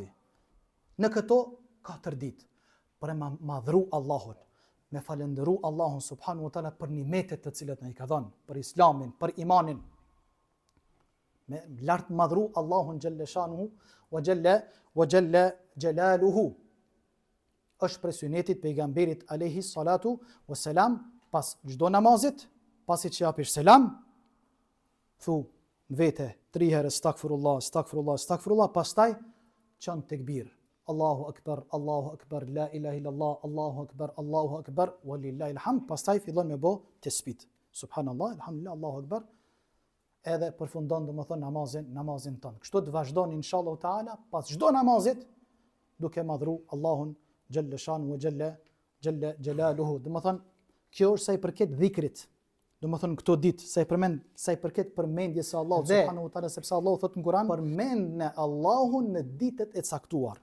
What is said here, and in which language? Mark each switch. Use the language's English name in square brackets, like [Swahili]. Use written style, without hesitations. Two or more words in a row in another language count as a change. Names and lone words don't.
[Albanian] Në këto 4 ditë, për e madhru Allahun, me falendëru Allahun [Arabic] سبحانه وتعالى [Albanian] për nimetet të cilat na i ka dhënë, për islamin, për imanin, me lartë madhru Allahun [Arabic] جل شأنه وجل جلاله. [Albanian] Është për sunetit pejgamberit [Arabic] عليه الصلاة والسلام, [Albanian] pas çdo namazit, pasi që japish selam, thu vete 3 herë [Arabic] أستغفر الله أستغفر الله أستغفر الله, [Albanian] pastaj çon tekbir. [Arabic] الله أكبر لا إله إلا الله الله أكبر ولله الحمد, [Albanian] pastaj fillon me bë tesbih. [Arabic] سبحان الله الحمد لله الله أكبر, [Albanian] edhe përfundon domethënë namazin ton. Kështu të vazhdon [Arabic] إن شاء الله تعالى [Albanian] pas çdo namazit, duke madhru Allahun [Arabic] جل شأنه وجل جلاله. [Albanian] Domethënë kjo është sa i përket dhikrit. Domethënë këto ditë sa i përket përmendjes së Allahut [Arabic] سبحانه وتعالى, [Albanian] sepse Allahu thotë në Kur'an: "Përmendni Allahun në ditët e caktuar."